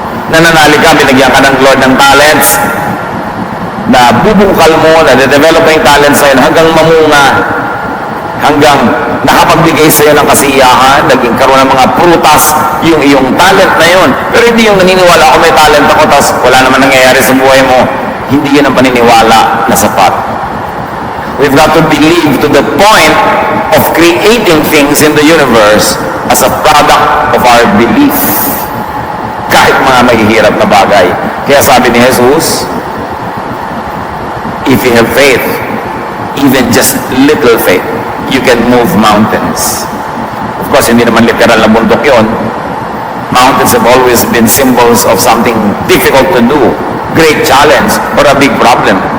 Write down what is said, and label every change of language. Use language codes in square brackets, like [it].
[tl] Nananalig ka, binigyan ka ng Lord ng talents, na bubungkal mo, na de-develop na yung talent sa'yo hanggang mamunga, hanggang nakapagbigay sa'yo ng kasiyahan, naging karoon ng mga prutas, yung iyong talent na yun. Pero hindi yung naniniwala ako may talent ako, tapos wala naman nangyayari sa buhay mo. Hindi yun ang paniniwala na sapat. [en] We've got to believe to the point of creating things in the universe as a product of our belief. [tl] Kahit mga mahihirap na bagay. Kaya sabi ni Jesus, [en] if you have faith, even just little faith, you can move mountains. Of course, [tl] hindi naman literal na bundok yun. [en] Mountains have always been symbols of something difficult to do, great challenge, or a big problem.